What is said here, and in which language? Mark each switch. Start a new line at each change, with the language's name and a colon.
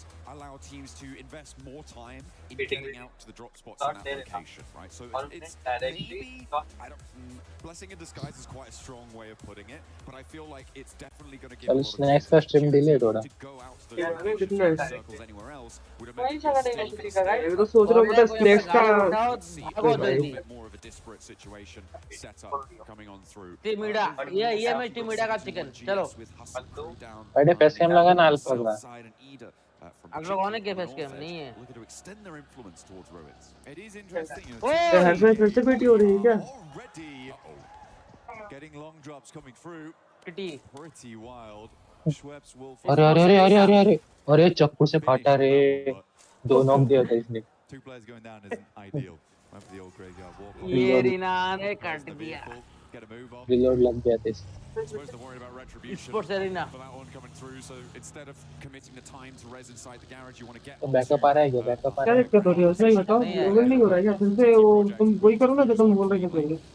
English: Allow teams to invest more time in getting out to the drop spots in that location, right? So it's maybe, blessing in disguise is quite a strong way of putting it, but I feel like it's definitely going to give a lot of teams to go out to those locations, circles anywhere else would have made
Hindi: मैं तो सोच रहा हूँ बस next का
English: more of a disparate situation set up coming on through.
Hindi: Team मीडा ये match team मीडा का chicken चलो पहले फेस कैम लगा ना अल्फा का। अब लोग आने के फेस कैम नहीं है। हर में फिर से पीटी हो रही है क्या?
English: Getting long drops coming through. Pretty wild.
Hindi: अरे चक्कू से फाटा रे, 2 नॉक दिया था इसने।
English: Two players going down isn't ideal. Went for the old graveyard walk.
Hindi: ये रीना ने काट दिया।
English: Get a move on.
Hindi: Reload लग गया था इस।
English: Suppose they're worried about retribution. Esports arena. For that one coming through, so instead of committing the time to res inside the garage, you want to get.
Hindi: तो backup आ रहा है क्या? Backup आ क्या रहा है? दिक्कत हो रही है उसमें बताओ। लोगों नहीं हो रहा है क्या? फिर से वो तुम वही करो ना जो तुम बोल रहे थे पहले।